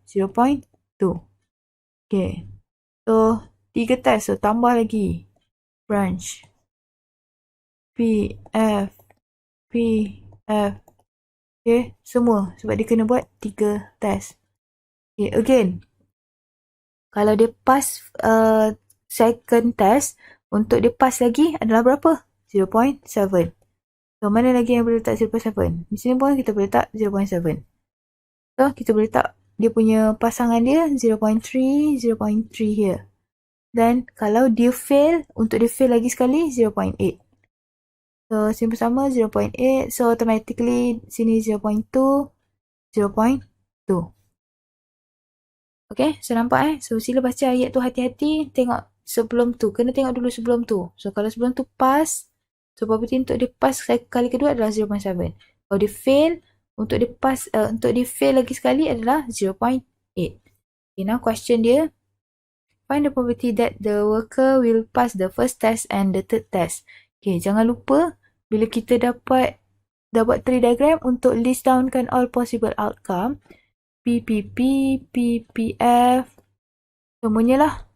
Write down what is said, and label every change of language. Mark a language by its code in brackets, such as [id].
[en] 0.2. Okay. So 3 test. [ms] So tambah lagi. [en] Branch. P, F, P, F. Okay. Semua. [ms] Sebab dia kena buat 3 test. Okay. Again. Kalau dia pass second test. Untuk dia pass lagi adalah berapa? 0.7. So mana lagi yang boleh letak 0.7? Di sini pun kita boleh letak 0.7. So kita boleh letak dia punya pasangan dia 0.3, 0.3 here. Dan kalau dia fail, untuk dia fail lagi sekali 0.8. So simple sama 0.8. So automatically sini 0.2, 0.2. Okay, so nampak So sila baca ayat tu hati-hati. Tengok sebelum tu. Kena tengok dulu sebelum tu. So kalau sebelum tu pass, so probability untuk dia pass kali kedua adalah 0.7. Kalau dia fail, untuk dia pass, untuk dia fail lagi sekali adalah 0.8. Okay, now question dia. [en] Find the probability that the worker will pass the first test and the third test. [ms] Okay, jangan lupa bila kita dapat dah buat tree diagram untuk list downkan [en] all possible outcome. [ms] PPP, PPF, semuanya lah.